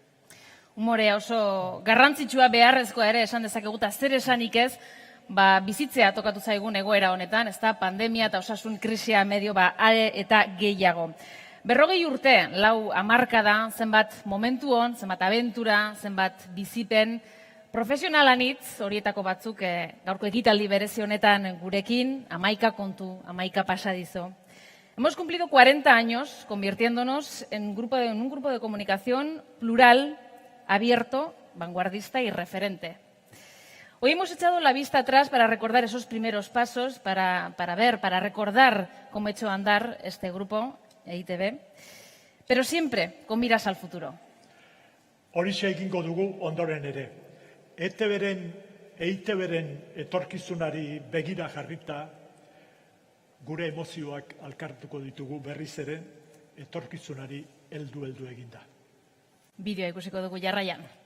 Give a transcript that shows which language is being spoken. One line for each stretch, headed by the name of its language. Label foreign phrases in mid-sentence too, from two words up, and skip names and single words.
Basque: Umorea oso garrantzitsua beharrezkoa ere esan dezakegu, eta zer esanik ez, bizitzea tokatu zaigun egoera honetan, ez da pandemia eta osasun krisia medio are eta gehiago. 40 urte, 4 hamarkada, zenbat momentu hon, zenbat abentura, zenbat bizipen, profesionalanitz, horietako batzuk gaurko ekitaldi berezi honetan gurekin, 11 kontu, 11 pasadizo.
Spanish: Hemos cumplido 40 años convirtiéndonos en un grupo de comunicación plural, abierto, vanguardista y referente. Hoy hemos echado la vista atrás para recordar esos primeros pasos, para recordar cómo ha hecho andar este grupo, EITB, pero siempre con miras al futuro.
Basque: Horixe egingo dugu ondoren ere. EITB-ren etorkizunari begira jarrita, gure emozioak alkartuko ditugu berriz ere, etorkizunari heldu eginda. Bideoa ikusiko dugu jarraian.